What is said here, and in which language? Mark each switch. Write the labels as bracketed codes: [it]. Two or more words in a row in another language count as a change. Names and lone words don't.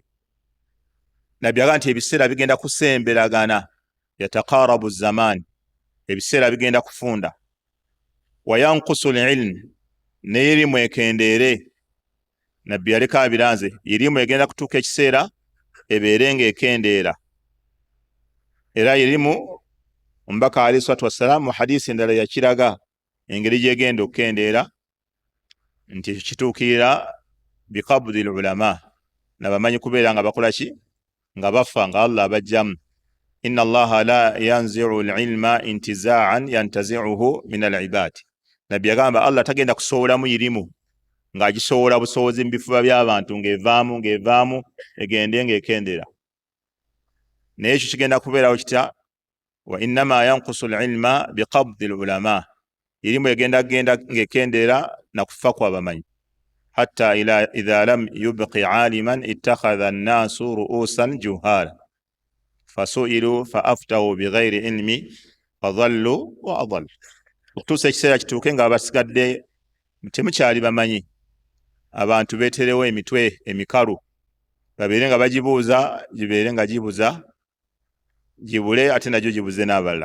[lg] Nabbi agamba nti ebiseera bigenda kusemberagana, [ar] يتقارب الزمان, [lg] ebiseera bigenda kufunda. [ar] وينقص العلم, [lg] n'erimu ekendeere. Nabbi yaleka abiranze, erimu egenda kutuuka ekiseera ebeere ng'ekendeera. Era erimu omubaka [ar] عليه الصلاة والسلام [lg] mu hadisi endala yakiraga engeri gy'egenda okukendeera, nti kituukirira [ar] بقبض العلماء, [lg] nabamanyi kubeera nga bakola ki? Nga bafa, nga Allah abajjamu. [ar] إن الله لا ينتزع العلم انتزاعا ينتزعه من العباد. [lg] Nabbi yagamba Allah tagenda kusowolamu irimu ng'agisowola busowozi mu bifuba by'abantu, ng'evaamu egende ng'ekendeera. Naye ekyo kigenda kubeerawo kitya? [ar] وإنما ينقص العلم بقبض العلماء, [lg] irimu egenda ng'ekendeera na kufa kw'abamanyi. [ar] حتى إذا لم يبق عالما اتخذ الناس رؤوسا جهالا فسئلوا فأفتوا بغير علم فضلوا وأضلوا. [lg] Okutuusa ekiseera kituuke nga basigadde temukyali bamanyi, abantu beeterewo emitwe emikalu, babeere nga bagibuuza, gibeere nga gibuza, gibule ate nagyo gibuze n'abalala.